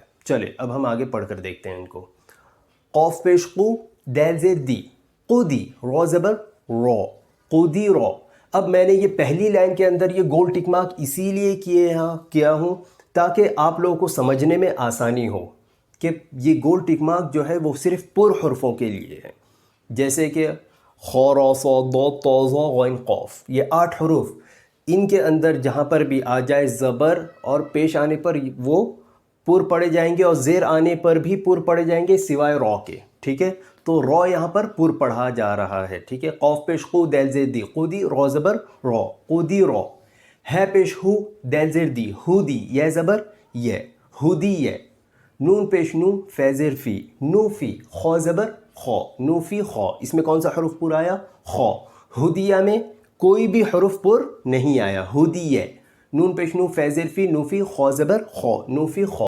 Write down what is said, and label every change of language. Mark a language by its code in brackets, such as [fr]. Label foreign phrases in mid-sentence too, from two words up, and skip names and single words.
[ur] چلے اب ہم آگے پڑھ کر دیکھتے ہیں ان کو. قوف پیش قو، دال زیر دی، قودی، رو زبر رو، قودی رو. اب میں نے یہ پہلی لائن کے اندر یہ گول ٹک مارک اسی لیے کیا ہوں تاکہ آپ لوگوں کو سمجھنے میں آسانی ہو کہ یہ گول ٹک مارک جو ہے وہ صرف پر حرفوں کے لیے ہے. جیسے کہ خ ر ص ض ط ظ غ قاف، یہ 8 حروف، ان کے اندر جہاں پر بھی آ جائے زبر اور پیش آنے پر وہ پر پڑے جائیں گے اور زیر آنے پر بھی پر پڑے جائیں گے سوائے رو کے. ٹھیک ہے، تو رو یہاں پر پر پڑھا جا رہا ہے. ٹھیک ہے، قوف پیش قو، دال زیر دی، قودی، رو زبر رو، قودی رو. ہے پیش ہو، دال زیر دی، ہودی، یہ زبر یہ، ہودی یہ. نون پیش نو، فے زیر فی، نوفی، خو زبر خو، نوفی خو. اس میں کون سا حرف پر آیا؟ خو. ہدیہ میں کوئی بھی حرف پر نہیں آیا، ہدیہ. نون پیش نو، فے زیر فی، نوفی، خو زبر خو، نوفی خو.